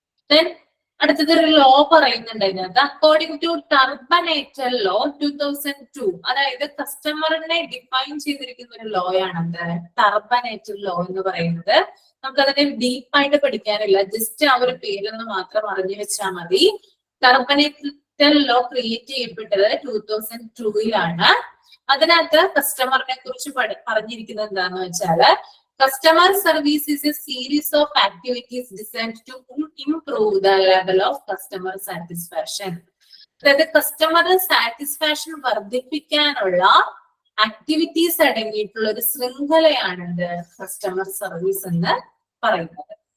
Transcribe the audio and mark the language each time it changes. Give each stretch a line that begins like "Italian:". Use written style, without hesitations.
Malayalam: Then അടുത്തതൊരു law പറയുന്നുണ്ട് അതിനകത്ത്. അക്കോർഡിംഗ് ടു ടർബനേറ്റൽ ലോ 2002, അതായത് കസ്റ്റമറിനെ ഡിഫൈൻ ചെയ്തിരിക്കുന്ന ഒരു ലോ ആണത് ടർബനേറ്റൽ ലോ എന്ന് പറയുന്നത്. നമുക്കതിനെ ഡീപ്പായിട്ട് പഠിക്കാനില്ല, ജസ്റ്റ് ആ ഒരു പേരൊന്ന് മാത്രം അറിഞ്ഞു വെച്ചാൽ മതി. ടർബനേറ്റൽ ലോ ക്രിയേറ്റ് ചെയ്യപ്പെട്ടത് 2002-ലാണ്. അതിനകത്ത് കസ്റ്റമറിനെ കുറിച്ച് പറഞ്ഞിരിക്കുന്നത് എന്താന്ന് വെച്ചാല്, customer service
English: is a series of activities designed to improve the level of customer satisfaction.
Malayalam: അതായത് കസ്റ്റമർ സാറ്റിസ്ഫാക്ഷൻ വർദ്ധിപ്പിക്കാനുള്ള ആക്ടിവിറ്റീസ് അടങ്ങിയിട്ടുള്ള ഒരു ശൃംഖലയാണ് കസ്റ്റമർ സർവീസ് എന്ന് പറയുന്നത്.